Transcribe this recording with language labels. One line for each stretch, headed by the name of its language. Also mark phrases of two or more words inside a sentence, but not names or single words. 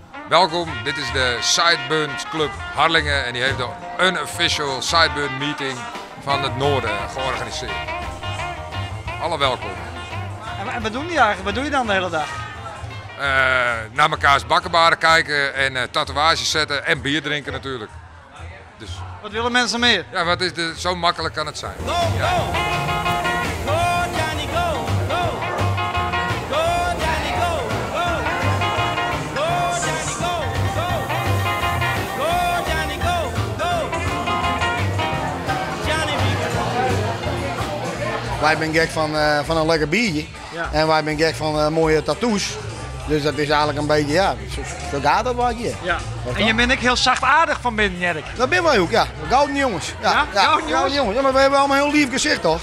Dutch: Welkom, dit is de Sideburns Club Harlingen en die heeft de
English: unofficial Sideburn meeting
Dutch: van het Noorden georganiseerd. Alle welkom. En wat doen die eigenlijk? Wat doe je dan de hele dag? Naar mekaars bakkenbaren kijken en tatoeages zetten en bier drinken natuurlijk. Dus, Wat willen mensen meer? ja, wat is zo makkelijk kan het zijn.
English: Go,
Dutch: Ja.
English: go! Go, Johnny, go! Go! Go, Johnny, go! Go! Go, Johnny, go! Go! Go, Johnny, go! Go! Johnny,
Dutch: Wij zijn gek van een lekker biertje. Ja. En wij zijn gek van mooie tattoos. Dus dat is eigenlijk een beetje, ja, zo gaat dat wat je. Ja. En je bent ook heel zachtaardig van binnen, Jerk. Dat ben wij ook, ja. Gouden jongens. Ja? Gouden jongens? Ja, maar we hebben allemaal een heel lief gezicht, toch?